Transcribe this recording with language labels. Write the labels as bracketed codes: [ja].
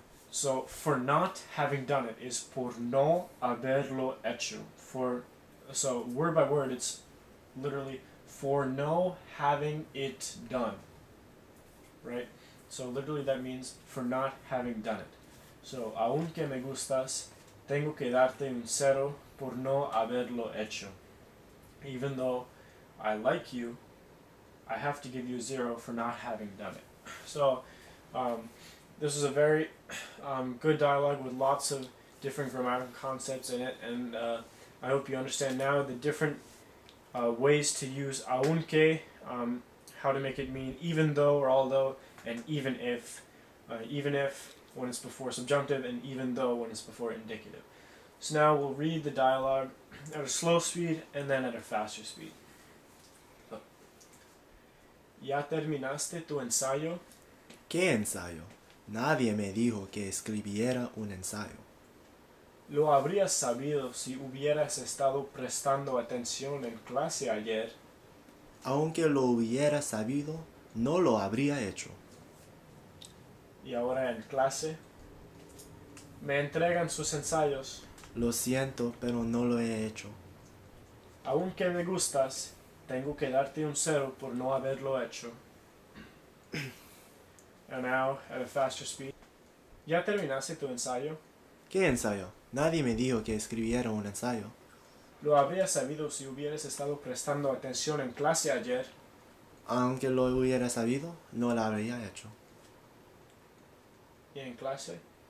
[en] So for not having done it is [es] por no haberlo hecho. [en] So word by word, it's literally for no having it done. Right? So literally that means for not having done it. [es] So "Aunque me gustas, tengo que darte un cero por no haberlo hecho." [en] Even though I like you, I have to give you a 0 for not having done it. So this is a very good dialogue with lots of different grammatical concepts in it, and I hope you understand now the different ways to use "aunque," how to make it mean even though or although, and even if when it's before subjunctive, and even though when it's before indicative. So now we'll read the dialogue at a slow speed and then at a faster speed. [es] ¿Ya terminaste tu ensayo? ¿Qué ensayo? Nadie me dijo que escribiera un ensayo. Lo habrías sabido si hubieras estado prestando atención en clase ayer. Aunque lo hubiera sabido, no lo habría hecho. Y ahora en clase. Me entregan sus ensayos. Lo siento, pero no lo he hecho. Aunque me gustas, tengo que darte un 0 por no haberlo hecho. [en] And now, at a faster speed. [es] ¿Ya terminaste tu ensayo? ¿Qué ensayo? Nadie me dijo que escribiera un ensayo. Lo habrías sabido si hubieras estado prestando atención en clase ayer. Aunque lo hubiera sabido, no lo habría hecho. Y en clase.